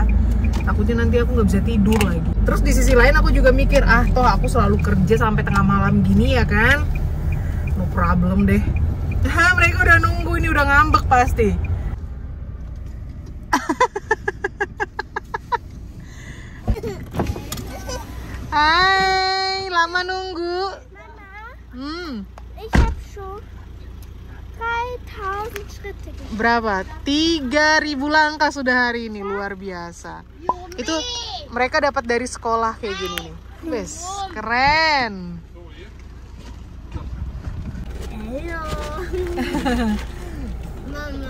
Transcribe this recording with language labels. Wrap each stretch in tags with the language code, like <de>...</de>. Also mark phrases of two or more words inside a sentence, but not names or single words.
<id>Takutnya nanti aku nggak bisa tidur lagi. Terus di sisi lain aku juga mikir, toh aku selalu kerja sampai tengah malam gini ya kan,</id> <en>no problem</en> <id>deh. Mereka udah nunggu, ini udah ngambek pasti. Hai, lama nunggu. Mama,</id> <de>ich hab schon 3000 Schritte gemacht.</de> <id>Berapa? 3.000 langkah sudah hari ini, luar biasa. Itu mereka dapat dari sekolah kayak gini nih. Wes, keren. Hallo. Mama.</id>